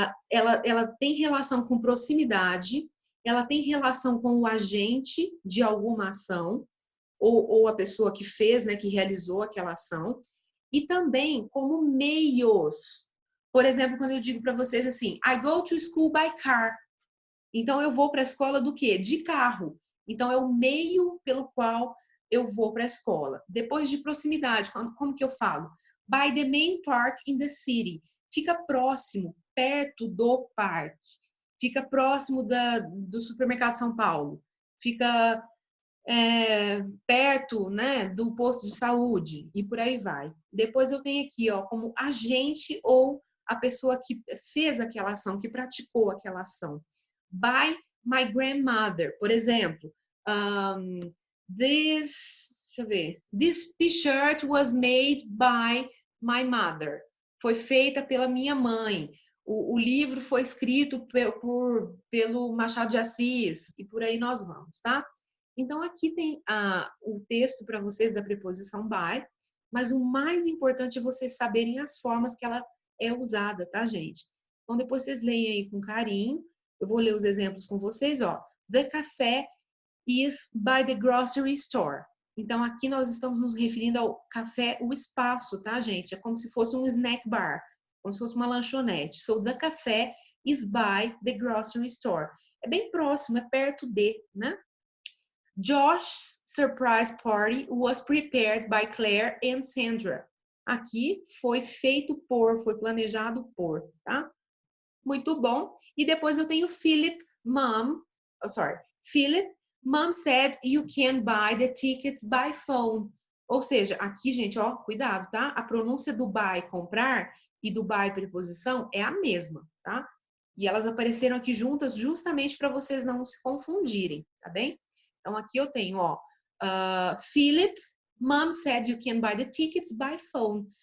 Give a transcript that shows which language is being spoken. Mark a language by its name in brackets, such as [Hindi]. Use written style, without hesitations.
[Portuguese] Ela tem relação com proximidade, ela tem relação com o agente de alguma ação, ou a pessoa que fez, né, que realizou aquela ação, e também como meios. Por exemplo, quando eu digo para vocês assim, [English] I go to school by car. [Portuguese] Então, eu vou para a escola do quê? De carro. Então, é o meio pelo qual eu vou para a escola. Depois de proximidade, como que eu falo? [English] By the main park in the city. [Portuguese] Fica próximo, perto do parque. Fica próximo do supermercado São Paulo. Fica perto, né, do posto de saúde. E por aí vai. Depois eu tenho aqui, ó, como agente ou a pessoa que fez aquela ação, que praticou aquela ação. [English] By my grandmother, [Portuguese] por exemplo, deixa eu ver, [English] this t-shirt was made by my mother, [Portuguese] foi feita pela minha mãe, o livro foi escrito pelo Machado de Assis, e por aí nós vamos, tá? Então, aqui tem o texto para vocês da preposição by, mas o mais importante é vocês saberem as formas que ela é usada, tá, gente? Então, depois vocês leem aí com carinho. Eu vou ler os exemplos com vocês, ó. [English] The café is by the grocery store. [Portuguese] Então, aqui nós estamos nos referindo ao café, o espaço, tá, gente? É como se fosse um snack bar, como se fosse uma lanchonete. [English] So, the café is by the grocery store. [Portuguese] É bem próximo, é perto de, né? [English] Josh's surprise party was prepared by Claire and Sandra. [Portuguese] Aqui foi feito por, foi planejado por, tá? Muito bom. E depois eu tenho [English] Philip, Philip, Mom said you can buy the tickets by phone. [Portuguese] Ou seja, aqui, gente, ó, cuidado, tá? A pronúncia do buy, comprar, e do buy, preposição, é a mesma, tá? E elas apareceram aqui juntas justamente para vocês não se confundirem, tá bem? Então, aqui eu tenho, ó, [English] Philip, Mom said you can buy the tickets by phone.